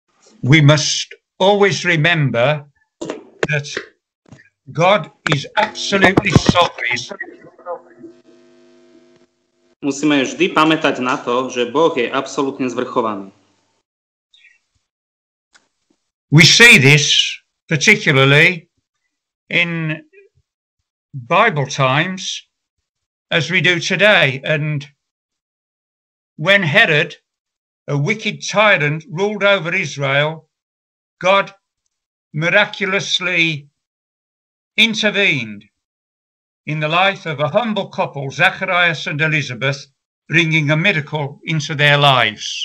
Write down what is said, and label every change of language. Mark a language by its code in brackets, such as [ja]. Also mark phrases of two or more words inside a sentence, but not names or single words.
[en] we must always remember that God is absolutely sovereign. [sk] Musíme vždy pamätať na to, že Boh je absolútne zvrchovaný. [en] We see this particularly in Bible times as we do today. And when Herod, a wicked tyrant, ruled over Israel, God miraculously intervened in the life of a humble couple, Zacharias and Elizabeth, bringing a miracle into their lives.